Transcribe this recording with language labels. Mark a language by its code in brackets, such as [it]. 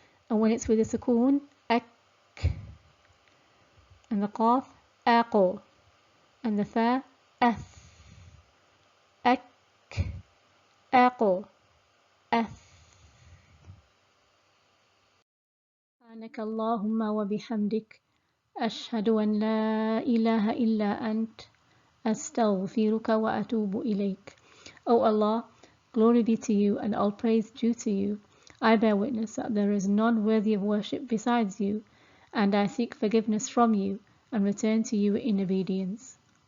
[en] And when it's with a sukoon, ak, and the qaf, aqo, and the fa, ath, ak, aqo, ath. [ar] سبحانك اللهم وبحمدك أشهد أن لا إله إلا أنت أستغفرك وأتوب إليك. [en] O Allah, glory be to you and all praise due to you. I bear witness that there is none worthy of worship besides you, and I seek forgiveness from you and return to you in obedience.